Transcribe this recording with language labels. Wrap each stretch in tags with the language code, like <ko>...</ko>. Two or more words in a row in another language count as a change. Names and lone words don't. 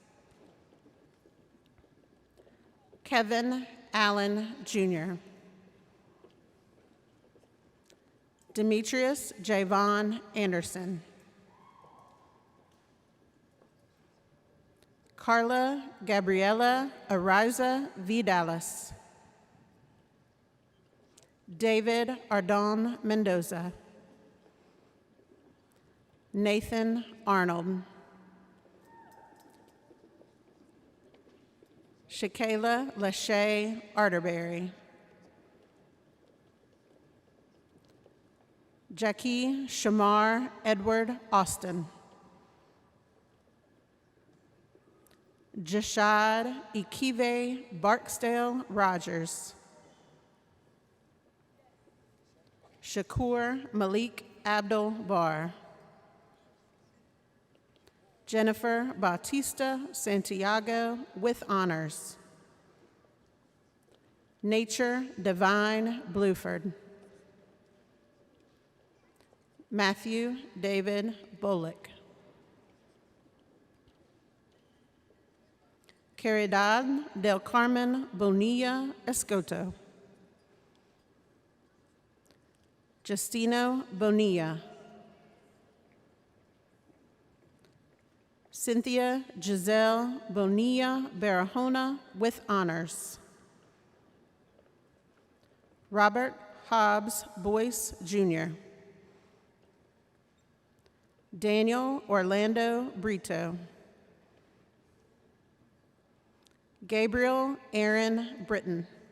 <en>Kevin Allen Jr. Demetrius Javon Anderson. Carla Gabriela Ariza Vidalis. David Ardon Mendoza. Nathan Arnold. Shakayla Lachey Arterberry. Jackie Shamar Edward Austin. Jashad Ikive Barksdale Rogers. Shakur Malik Abdul Bar. Jennifer Bautista Santiago with honors. Nature Divine Bluford. Matthew David Bullock. Caridad del Carmen Bonilla Escoto. Justino Bonilla. Cynthia Giselle Bonilla Barahona with honors. Robert Hobbs Boyce Jr. Daniel Orlando Brito. Gabriel Aaron Britton.</en>